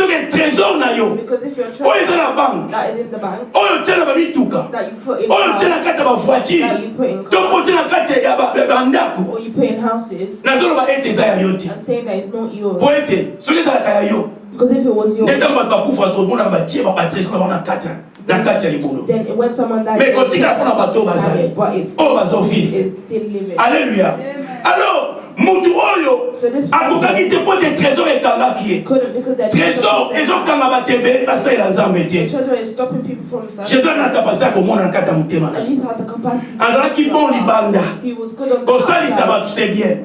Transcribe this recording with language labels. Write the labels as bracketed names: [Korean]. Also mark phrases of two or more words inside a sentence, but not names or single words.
[English] if your treasure that is in the bank, that you put in cars, that you put in cars, or you put in houses, I'm saying that it's not yours. Because if it was yours, then when someone dies, but it's still living. Hallelujah. [Lingala] Alors, mutu oyo akokaki te po te trésor ekangaki ye. Trésor ezokanga batembeli basalela nzambe te. Jésus na capacité ya komona na kati ya motema na ye. Azalaki bon libanda kosalisa bato [French] c'est bien.